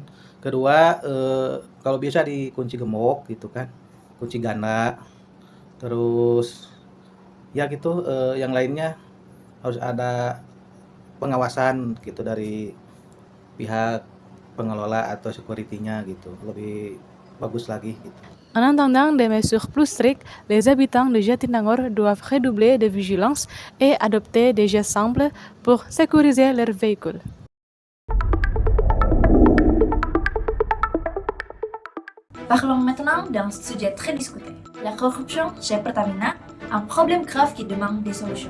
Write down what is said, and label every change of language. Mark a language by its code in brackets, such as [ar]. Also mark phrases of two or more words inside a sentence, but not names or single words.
[id] Kedua, kalau bisa dikunci gemuk gitu kan, kunci ganda. Terus ya gitu, yang lainnya harus ada pengawasan gitu dari pihak pengelola atau security-nya gitu, lebih bagus lagi gitu. [fr] En attendant des mesures plus strictes, les habitants de Jatinangor doivent redoubler de vigilance et adopter des gestes simples pour sécuriser leurs véhicules. Parlons maintenant d'un sujet très discuté, la corruption chez Pertamina, un problème grave qui demande des solutions.